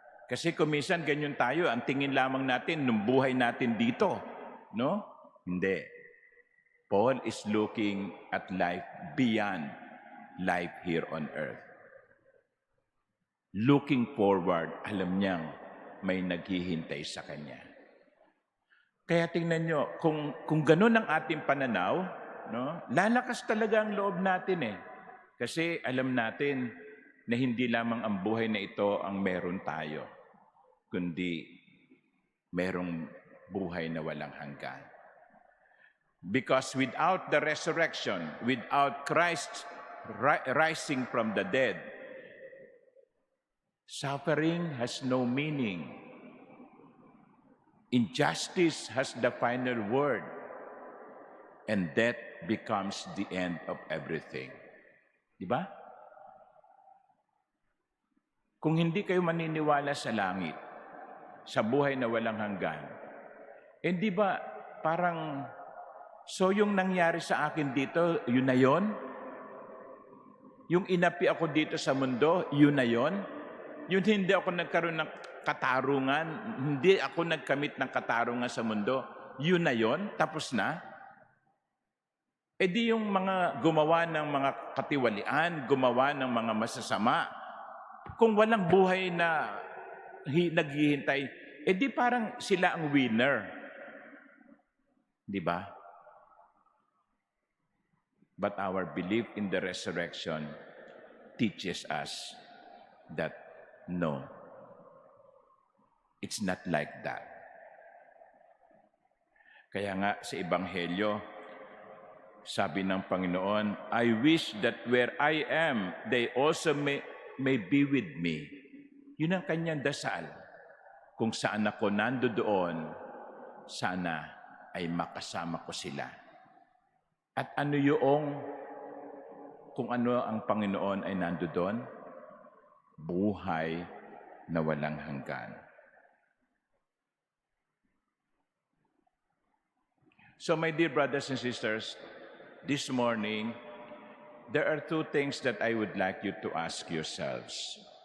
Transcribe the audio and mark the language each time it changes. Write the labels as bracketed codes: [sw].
[tl] Kasi kumisan ganyan tayo, ang tingin lamang natin nung buhay natin dito, no? Hindi. [en] Paul is looking at life beyond life here on earth. Looking forward, [tl] alam niyang may naghihintay sa kanya. Kaya tingnan nyo, kung ganun ang ating pananaw, no, lalakas talaga ang loob natin eh. Kasi alam natin na hindi lamang ang buhay na ito ang meron tayo, kundi merong buhay na walang hanggan. [en] Because without the resurrection, without Christ rising from the dead, suffering has no meaning. Injustice has the final word, and death becomes the end of everything. [tl] Di ba? Kung hindi kayo maniniwala sa langit, sa buhay na walang hanggan, di ba parang, so yung nangyari sa akin dito, yun na yun? Yung inapi ako dito sa mundo, yun na yun? Yun hindi ako nagkaroon ng katarungan, hindi ako nagkamit ng katarungan sa mundo, yun na yun? Tapos na? Di yung mga gumawa ng mga katiwalian, gumawa ng mga masasama, kung walang buhay na naghihintay, di parang sila ang winner. Di ba? [en] But our belief in the resurrection teaches us that no, it's not like that. [tl] Kaya nga sa Ebanghelyo, sabi ng Panginoon, [en] I wish that where I am, they also may be with me. [tl] Yun ang kanyang dasal. Kung saan ako nandoon, sana ay makasama ko sila. At ano kung ano ang Panginoon ay nandoon? Buhay na walang hanggan. [en] So my dear brothers and sisters, this morning, there are two things that I would like you to ask yourselves.